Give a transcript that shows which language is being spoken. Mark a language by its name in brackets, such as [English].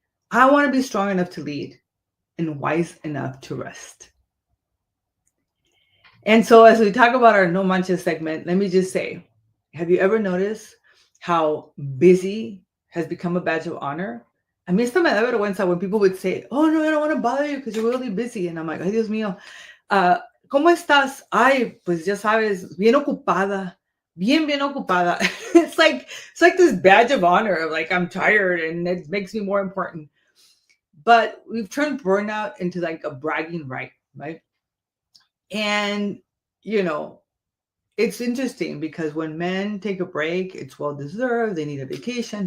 [English] I want to be strong enough to lead and wise enough to rest. And so as we talk about our No Manches segment, let me just say, have you ever noticed how busy has become a badge of honor? [Spanish] A mí esta me da vergüenza [English] when people would say, oh, no, I don't want to bother you because you're really busy. And I'm like, [Spanish] ay, Dios mío, ¿cómo estás? Ay, pues ya sabes, bien ocupada, bien ocupada. [English] It's like this badge of honor of like, I'm tired and it makes me more important. But we've turned burnout into like a bragging right? And, it's interesting because when men take a break, it's well deserved. They need a vacation.